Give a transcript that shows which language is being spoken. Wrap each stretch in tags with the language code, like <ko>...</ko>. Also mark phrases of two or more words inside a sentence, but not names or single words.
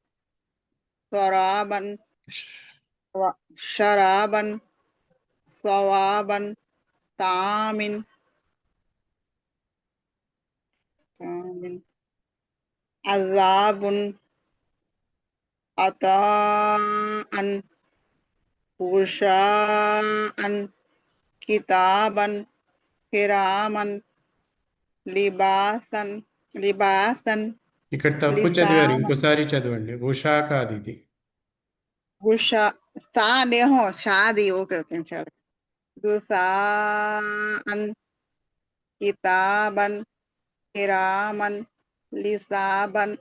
<ar>شرابا صوابا طعام عذاب عطاء غشاء كتابا كراما لباسا</ar> <te>ఇక్కడ తప్పు చదివారు, ఇంకోసారి చదవండి. ఉషా కాదు ఇది. గుషా షాది.</te> <ar>ఓకే غساقا كتابا كراما لباسا</ar>